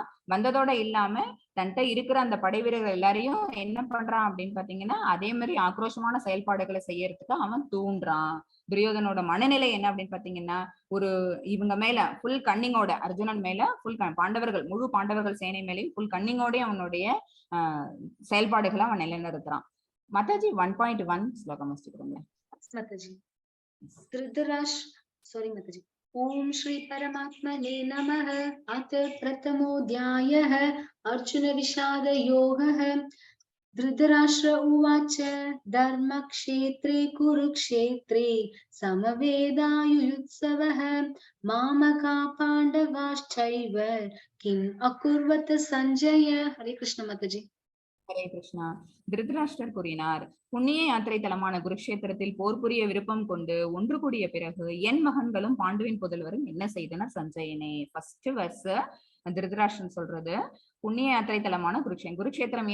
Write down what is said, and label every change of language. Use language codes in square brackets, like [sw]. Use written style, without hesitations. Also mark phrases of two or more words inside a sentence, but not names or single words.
[ta] வந்ததோட இல்லாம தன்கிட்ட இருக்கிற அந்த படை வீரர்கள் எல்லாரையும் என்ன பண்றான் அப்படின்னு பாத்தீங்கன்னா அதே மாதிரி ஆக்ரோஷமான செயல்பாடுகளை செய்யறதுக்கு அவன் தூண்டுறான். துரியோதனோட மனநிலை என்ன அப்படின்னு பாத்தீங்கன்னா ஒரு இவங்க மேல [en] full cunning, [ta] அர்ஜுனன் மேல ஃபுல் பாண்டவர்கள், முழு பாண்டவர்கள் சேனை மேலேயும் [en] full cunning [ta] அவனுடைய செயல்பாடுகளை அவன் நிலைநிறுத்துறான். மாதாஜி 1.1 ஸ்லோகம் வச்சுக்கிறோங்க. [hi] माताजी सॉरी माताजी। [sa] ओम श्री परमात्मने नमः। अथ प्रथमोऽध्यायः अर्जुन विषाद योगः। धृतराष्ट्र उवाच धर्मक्षेत्रे कुरुक्षेत्रे समवेदायुयुत्सवः मामका पाण्डवाश्चैव किम् अकुर्वत संजय। [hi] हरे कृष्ण माताजी। [ta] ஹரே கிருஷ்ணா. திருதராஷ்டிரர் கூறினார், புண்ணிய யாத்திரை தலமான குருக்ஷேத்திரத்தில் போர் புரிய விருப்பம் கொண்டு ஒன்று கூடிய பிறகு என் மகன்களும் பாண்டுவின் புதல்வரும் என்ன செய்தனர் சஞ்சயனே. [en] first verse [ta] திருதராஷ்டிரன் சொல்றது புண்ணிய யாத்திரை தலமான குருக்ஷேத்திரம்.